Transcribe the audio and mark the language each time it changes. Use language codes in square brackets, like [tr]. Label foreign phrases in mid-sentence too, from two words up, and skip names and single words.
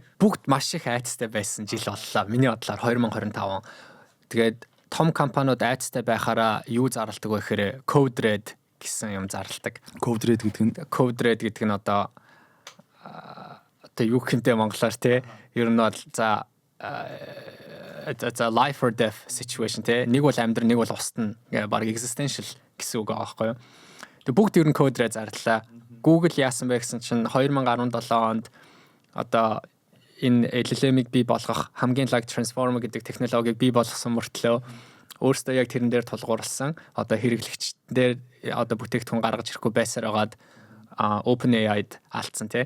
[mn] Бүгд маш их айцтай байсан жил боллоо. Миний бодлоор 2025 он. Тэгээд том компаниуд айцтай байхаараа юу зарладаг вэ гэхээр [en] code red [mn] гэсэн юм зарладаг. [en] Code red [mn] гэдэг нь одоо юу гэнтэй монголоор тий. Ер нь бол за [en] life or death situation [mn] тий. Нэг бол амьдрал, нэг бол устна. Бараг existential гэсэн үг аахгүй юу. Тэг бүгд ер нь [en] code red [mn] зарлаа. Google яасан бэ гэсэн чинь 2017 онд одоо энэ LLM-ийг бий болгох хамгийн лаг transformer гэдэг технологиг бий болгосон мөртлөө өөрөөсөө яг тэрэн дээр тулгуурласан одоо хэрэглэгчдээр одоо бүтээгдэхүүн гаргаж ирэхгүй байсаар байгаад OpenAI-д алдсан тий.